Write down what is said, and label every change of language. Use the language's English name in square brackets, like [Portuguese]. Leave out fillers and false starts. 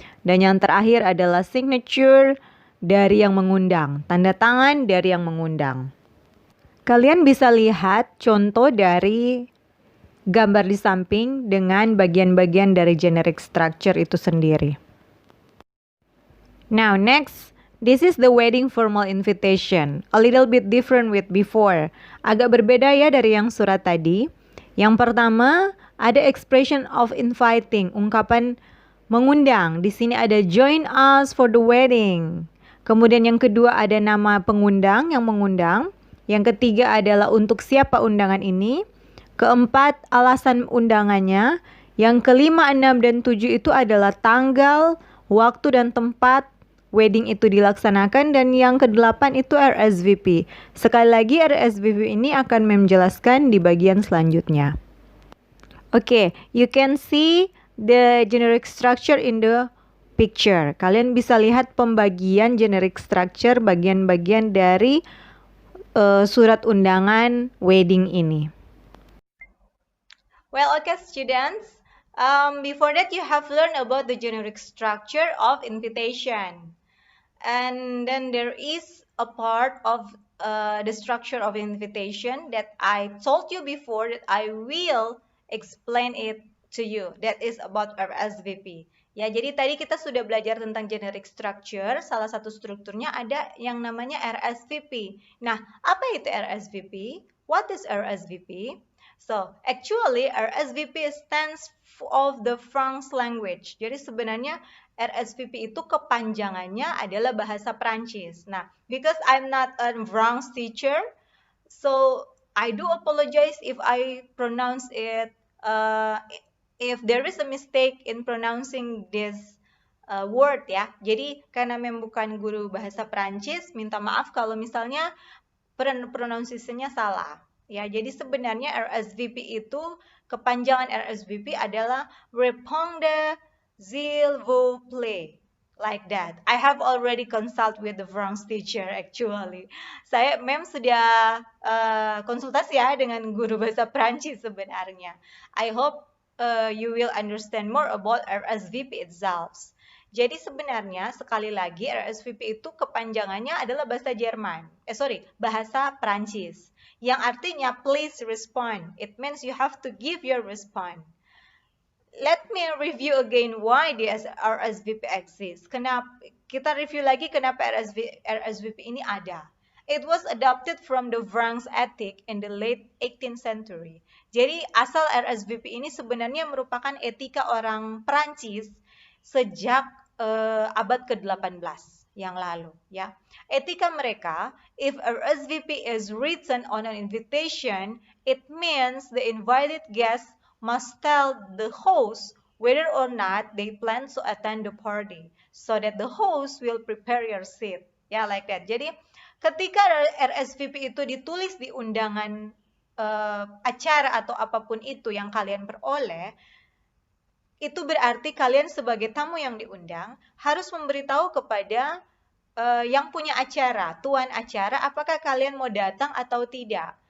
[Indonesian] Dan yang terakhir adalah signature dari yang mengundang, tanda tangan dari yang mengundang. Kalian bisa lihat contoh dari gambar di samping dengan bagian-bagian dari generic structure itu sendiri. [English] Now next, this is the wedding formal invitation. A little bit different with before. [Indonesian] Agak berbeda ya dari yang surat tadi. Yang pertama, ada [English] expression of inviting, [Indonesian] ungkapan mengundang. Di sini ada [English] join us for the wedding. [Indonesian] Kemudian yang kedua ada nama pengundang yang mengundang. Yang ketiga adalah untuk siapa undangan ini. Keempat, alasan undangannya. Yang kelima, 6, dan 7 itu adalah tanggal, waktu, dan tempat wedding itu dilaksanakan. Dan yang ke-8 itu RSVP. Sekali lagi RSVP ini akan menjelaskan di bagian selanjutnya. [English] Okay, you can see the generic structure in the picture. [Indonesian] Kalian bisa lihat pembagian generic structure, bagian-bagian dari surat undangan wedding ini. [English] Well, okay students, before that you have learned about the generic structure of invitation. And then there is a part of the structure of invitation that I told you before that I will explain it to you. That is about RSVP. [Indonesian] Ya, jadi tadi kita sudah belajar tentang generic structure. Salah satu strukturnya ada yang namanya RSVP. Nah, apa itu RSVP? [English] What is RSVP? So, actually RSVP stands of the French language. [Indonesian] Jadi sebenarnya RSVP itu kepanjangannya adalah bahasa Prancis. [English] Nah, because I'm not a French teacher, so I do apologize if I pronounce it, if there is a mistake in pronouncing this word ya. [Indonesian] Jadi karena memang bukan guru bahasa Prancis, minta maaf kalau misalnya pronunciation-nya salah. Ya, jadi sebenarnya RSVP itu kepanjangan RSVP adalah [French] Répondez s'il vous plaît. [English] Like that. I have already consult with the French teacher actually. [Indonesian] Saya sudah konsultasi ya dengan guru bahasa Prancis sebenarnya. [English] I hope you will understand more about RSVP itself. [Indonesian] Jadi sebenarnya sekali lagi RSVP itu kepanjangannya adalah bahasa Jerman. Bahasa Prancis. Yang artinya [English] please respond. It means you have to give your response. Let me review again why the RSVP exists. [Indonesian] Kita review lagi kenapa RSVP ini ada. [English] It was adopted from the French ethic in the late 18th century. [Indonesian] Jadi asal RSVP ini sebenarnya merupakan etika orang Prancis sejak abad ke-18 yang lalu ya. Etika mereka, [English] if RSVP is written on an invitation, it means the invited guest must tell the host whether or not they plan to attend the party so that the host will prepare your seat. Ya, like that. [Indonesian] Jadi ketika RSVP itu ditulis di undangan acara atau apapun itu yang kalian peroleh, itu berarti kalian sebagai tamu yang diundang harus memberitahu kepada yang punya acara, tuan acara, apakah kalian mau datang atau tidak.